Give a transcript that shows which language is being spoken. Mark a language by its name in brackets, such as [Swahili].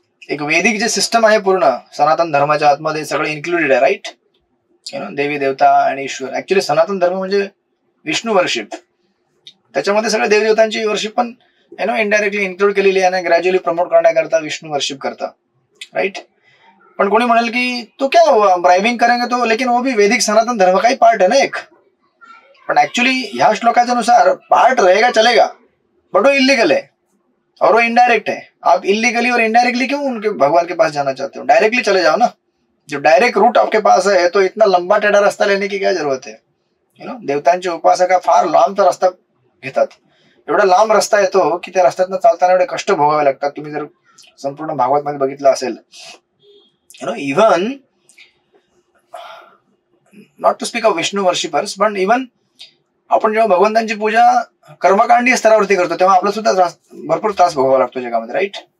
[Marathi] एक वैदिक जे सिस्टम आहे पूर्ण सनातन धर्माच्या आतमध्ये सगळं इन्क्लुडेड आहे. राईट. देवी देवता आणि ईश्वर. ऍक्च्युअली सनातन धर्म म्हणजे विष्णू वर्शिप. त्याच्यामध्ये सगळे देवदेवतांची वर्शिप पण इनडायरेक्टली इन्क्लूड केलेली आहे आणि ग्रॅज्युअली प्रमोट करण्याकरता विष्णू वर्शिप करता. राईट. पण कोणी म्हणेल की [Hindi] तो क्या ब्राइबिंग करेंगे तो, लेकिन वो भी वैदिक सनातन धर्म का ही पार्ट है ना एक. [Marathi] पण ऍक्च्युअली ह्या श्लोकाच्या नुसार [Hindi] पार्ट रहेगा चलेगा, बट वो इलीगल है और वो इनडायरेक्ट है. आप इलीगली और इनडायरेक्टली क्यों उनके भगवान के पास जाना चाहते हो, डायरेक्टली चले जाओ ना. जो डायरेक्ट रूट आपके पास है तो इतना लंबा टेढ़ा रास्ता लेने की क्या जरूरत है. [Marathi] देवतांचे उपासका फार लांबचा रस्ता घेतात. एवढा लांब रस्ता येतो की त्या रस्त्यातनं चालताना एवढे कष्ट भोगावे लागतात. तुम्ही जर संपूर्ण भागवत मध्ये बघितलं असेल, even not to speak of Vishnu worshippers, पण इवन आपण जेव्हा भगवंतांची पूजा कर्मकांडीय स्तरावरती करतो तेव्हा आपला सुद्धा भरपूर त्रास भोगावा लागतो जगामध्ये. राईट.